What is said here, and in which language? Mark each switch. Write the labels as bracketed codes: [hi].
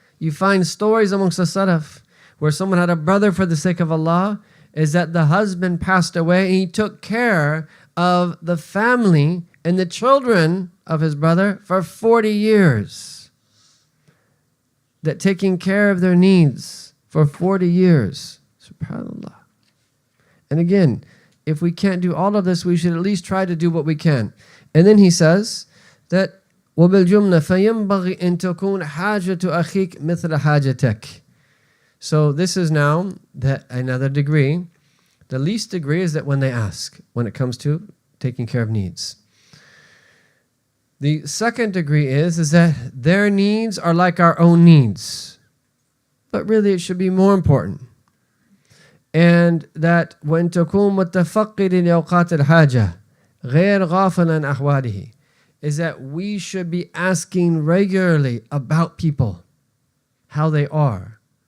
[en] You find stories amongst the Salaf where someone had a brother for the sake of Allah, is that the husband passed away and he took care of the family and the children of his brother for 40 years. That taking care of their needs for 40 years. SubhanAllah. And again, if we can't do all of this, we should at least try to do what we can. And then he says that [ar] وَبِالْجُمْلَ فَيَنْبَغِي أَن تَكُونَ حَاجَةُ أَخِيكَ مِثْلَ حَاجَتَكَ. [en] So this is now another degree. The least degree is that when they ask, when it comes to taking care of needs. The second degree is that their needs are like our own needs. But really it should be more important. And that when [ar] تكون متفقد لأوقات الحاجة غير غافل عن أحواله, [en] is that we should be asking regularly about people, how they are.